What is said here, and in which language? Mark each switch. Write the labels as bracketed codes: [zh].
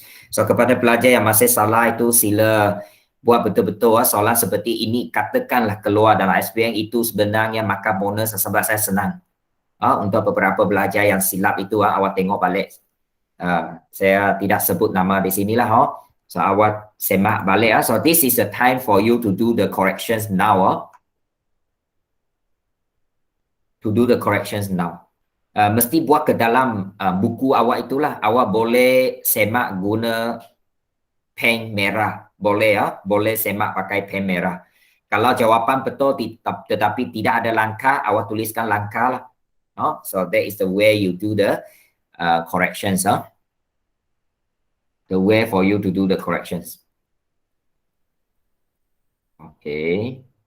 [ms] So kepada pelajar yang masih salah itu sila buat betul-betul soalan seperti ini, katakanlah keluar dalam SPM itu sebenarnya maka bonus sebab saya senang. Untuk beberapa pelajar yang silap itu awak tengok balik. Saya tidak sebut nama di sinilah. So awak semak balik. [en] So this is the time for you to do the corrections now. To do the corrections now. [ms] Mesti buat ke dalam buku awak itulah. Awak boleh semak guna pen merah. Boleh boleh semak pakai pen merah. Kalau jawapan betul tetapi tidak ada langkah, awak tuliskan langkah lah. [en] So that is the way you do the corrections. The way for you to do the corrections. Okay.